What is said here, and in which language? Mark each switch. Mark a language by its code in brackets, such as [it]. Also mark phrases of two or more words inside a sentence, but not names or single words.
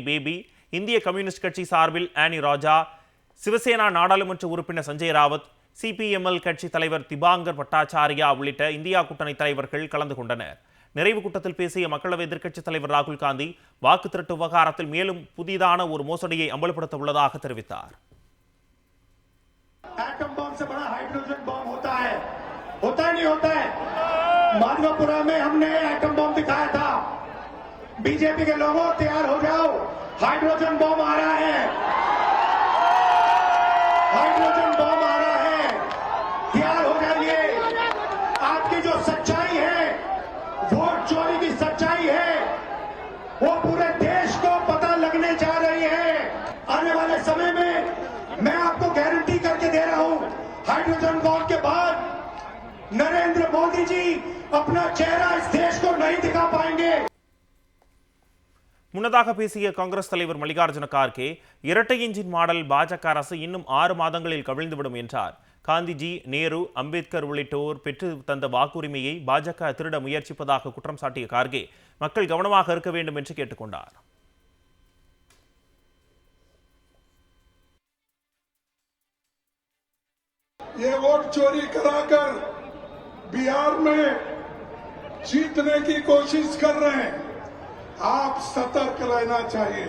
[ta] பேபி, இந்திய கம்யூனிஸ்ட் கட்சி சார்பில் ஆனி ராஜா, சிவசேனா நாடாளுமன்ற உறுப்பினர் சஞ்சய் ராவத், சிபிஎம்எல் கட்சி தலைவர் திபாங்கர் பட்டாச்சாரியா உள்ளிட்ட இந்தியா கூட்டணி தலைவர்கள் கலந்து கொண்டனர். நிறைவு கூட்டத்தில் பேசிய மக்களவை எதிர்க்கட்சித் தலைவர் ராகுல் காந்தி வாக்கு திருட்டு விவகாரத்தில் மேலும் புதிதான ஒரு மோசடியை அம்பலப்படுத்த உள்ளதாக தெரிவித்தார். [hi] एटम बम से बड़ा हाइड्रोजन बम होता है नहीं होता है? माधवपुरा में हमने एटम बम दिखाया था। बीजेपी के लोगों तैयार हो जाओ, हाइड्रोजन बम आ रहा है, हाइड्रोजन बम आ रहा है, तैयार हो जाइए। आपकी जो सच्चाई है, वोट चोरी की सच्चाई है, वो पूरे देश को पता लगने जा रही है। आने वाले समय में मैं आपको गारंटी करके दे रहा हूं, हाइड्रोजन बम के बाद नरेंद्र मोदी जी अपना चेहरा इस देश को नहीं दिखा पाएंगे। [ta] முன்னதாக பேசிய காங்கிரஸ் தலைவர் மல்லிகார்ஜுன கார்கே, இரட்டை [en] engine model [ta] பாஜக அரசு இன்னும் 6 மாதங்களில் கவிழ்ந்துவிடும் என்றார். காந்திஜி, நேரு, அம்பேத்கர் உள்ளிட்டோர் பெற்று தந்த வாக்குரிமையை பாஜக திருட முயற்சிப்பதாக குற்றம் சாட்டிய கார்கே, மக்கள் கவனமாக இருக்க வேண்டும் என்று கேட்டுக்கொண்டார். [hi] ये वोट चोरी कराकर बिहार में जीतने की कोशिश कर रहे हैं। आप सतर्क रहना चाहिए।